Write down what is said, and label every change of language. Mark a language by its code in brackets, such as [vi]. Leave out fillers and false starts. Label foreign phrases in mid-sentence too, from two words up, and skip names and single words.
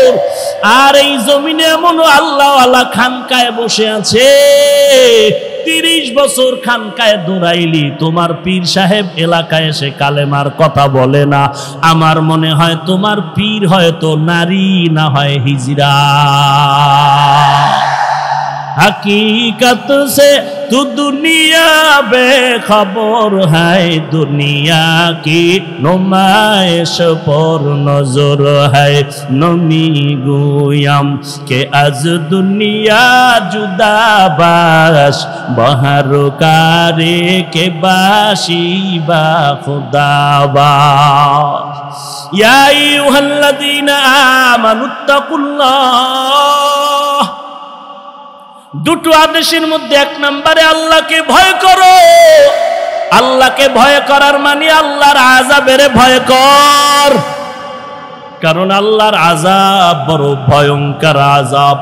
[bn] আর এই জমিনে এমনও আল্লাহওয়ালা খানকায় বসে আছে, 30 বছর খানকায় দৌড়াইলি, তোমার পীর সাহেব এলাকায় এসে কালেমার কথা বলে না। আমার মনে হয় তোমার পীর হয়তো নারী, না হয় হিজরা। [ur] حقیقت سے تو دنیا بےخبر ہے، دنیا کی نمائش پر نظر ہے. [fa] نمی گویم که از دنیا جدا باش، بهر کاری که باشی با خدا باش. [ar] يا أيها الذين آمنوا اتقوا الله. [bn] দুটো আদেশের মধ্যে 1 নম্বরে আল্লাহকে ভয় করো। আল্লাহকে ভয় করার মানে আল্লাহর আযাবের ভয় কর। কারণ আল্লাহর আযাব বড় ভয়ঙ্কর আযাব।